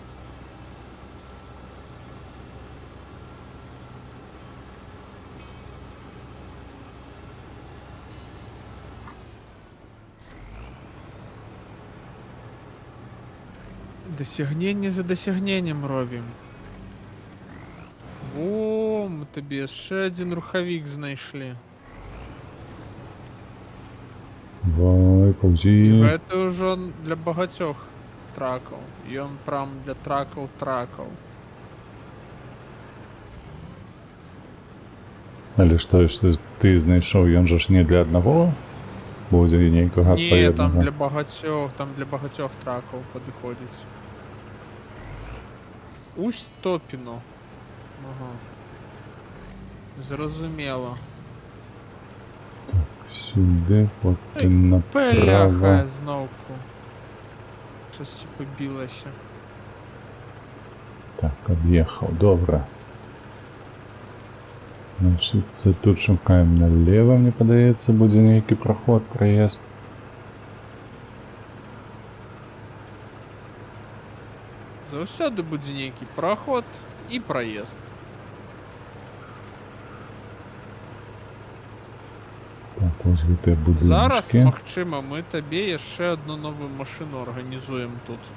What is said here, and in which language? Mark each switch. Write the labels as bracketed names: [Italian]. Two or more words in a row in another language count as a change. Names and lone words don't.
[Ukrainian] Досягнення за досягненням робимо. О, ми тобі ще один рухавік знайшли. Давай, І повзи. [Belarusian] гэта ўжо для багатьох тракаў. Ён прям для тракаў. Але што ты знайшоў, ён жа ж не для аднаго? Будзе нейкага Не, адпаведнага. там для багатьох тракаў падыходзіць. Усть-Топіно. Ага. Зразумела. [Ukrainian] Сюди, потім направо. Бляха, зновку. Щось побілося. Так, об'їхав, добре. Значить, це тут шукаємо наліво, мені подається, буде некий проход, проїзд. [Belarusian] Заўсёды будзе нейкі праход і праезд. Так, ось гэтыя Зараз, будыночки. магчыма, мы табе яшчэ одну новую машину арганізуем тут.